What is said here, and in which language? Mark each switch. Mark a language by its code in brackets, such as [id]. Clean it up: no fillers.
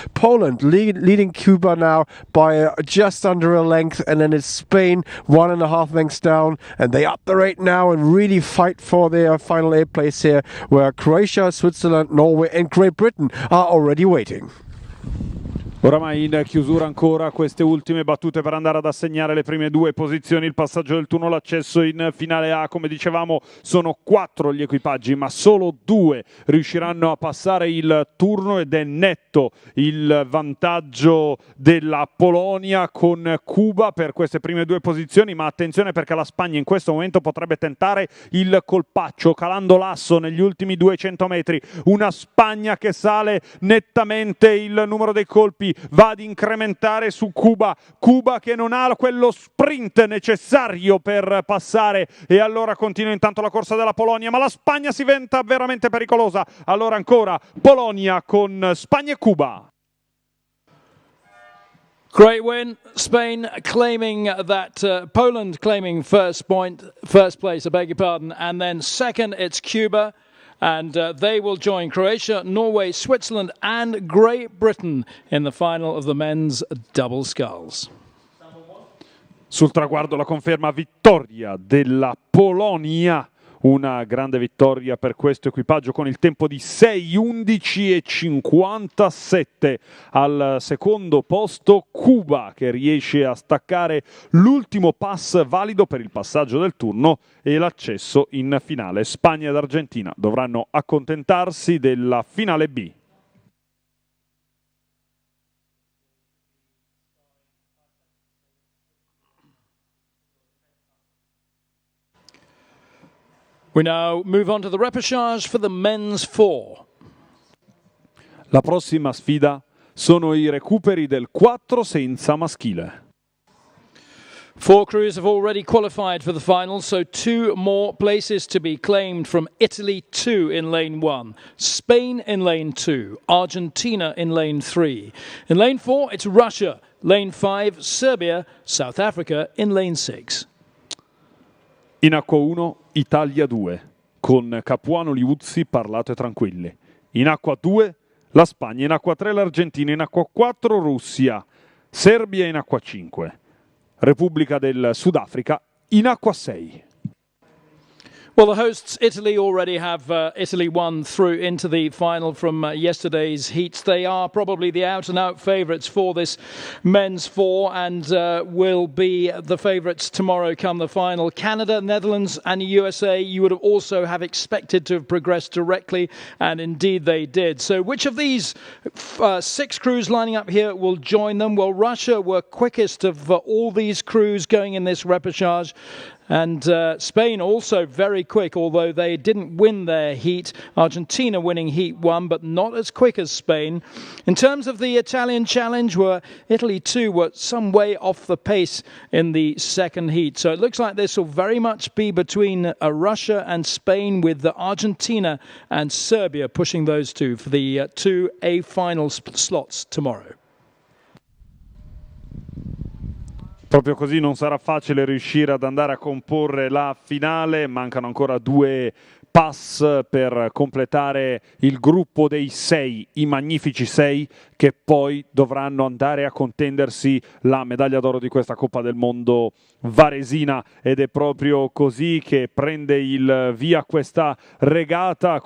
[en] Poland leading Cuba now by just under a length, and then it's Spain 1.5 lengths down, and they up the rate now and really fight for their final 8th place here, where Croatia, Switzerland, Norway and Great Britain are already waiting. [it] Oramai in chiusura ancora queste ultime battute per andare ad assegnare le prime 2 posizioni, il passaggio del turno, l'accesso in finale A. Come dicevamo, sono 4 gli equipaggi, ma solo 2 riusciranno a passare il turno, ed è netto il vantaggio della Polonia con Cuba per queste prime 2 posizioni. Ma attenzione, perché la Spagna in questo momento potrebbe tentare il colpaccio calando l'asso negli ultimi 200 metri. Una Spagna che sale nettamente il numero dei colpi, va ad incrementare su Cuba che non ha quello sprint necessario per passare, e allora continua intanto la corsa della Polonia, ma la Spagna si diventa veramente pericolosa. Allora ancora Polonia con Spagna e Cuba. [en] Great win. Spain claiming that, Poland claiming first place, I beg your pardon, and then second it's Cuba. And they will join Croatia, Norway, Switzerland and Great Britain in the final of the men's double sculls. [it] Sul traguardo la conferma vittoria della Polonia. Una grande vittoria per questo equipaggio con il tempo di 6:11:57. Al secondo posto Cuba, che riesce a staccare l'ultimo pass valido per il passaggio del turno e l'accesso in finale. Spagna ed Argentina dovranno accontentarsi della finale B. [en] We now move on to the repechage for the men's 4. [it] La prossima sfida sono i recuperi del 4 senza maschile. [en] 4 crews have already qualified for the final, so 2 more places to be claimed from Italy 2 in lane 1, Spain in lane 2, Argentina in lane 3. In lane 4, it's Russia, lane 5, Serbia, South Africa in lane 6. [it] In acqua 1, Italia 2, con Capuano Liuzzi, Parlato e Tranquilli. In acqua 2, la Spagna. In acqua 3, l'Argentina. In acqua 4, Russia. Serbia in acqua 5. Repubblica del Sudafrica in acqua 6. [en] Well, the hosts, Italy, already have Italy 1 through into the final from yesterday's heats. They are probably the out-and-out favourites for this men's 4 and will be the favourites tomorrow come the final. Canada, Netherlands and USA, you would have also have expected to have progressed directly, and indeed they did. So which of these 6 crews lining up here will join them? Well, Russia were quickest of all these crews going in this repechage. And Spain also very quick, although they didn't win their heat. Argentina winning heat 1, but not as quick as Spain. In terms of the Italian challenge, Italy too were some way off the pace in the second heat. So it looks like this will very much be between Russia and Spain, with Argentina and Serbia pushing those two for the 2 A final slots tomorrow. [it] Proprio così non sarà facile riuscire ad andare a comporre la finale, mancano ancora 2 pass per completare il gruppo dei 6, i magnifici 6 che poi dovranno andare a contendersi la medaglia d'oro di questa Coppa del Mondo varesina, ed è proprio così che prende il via questa regata.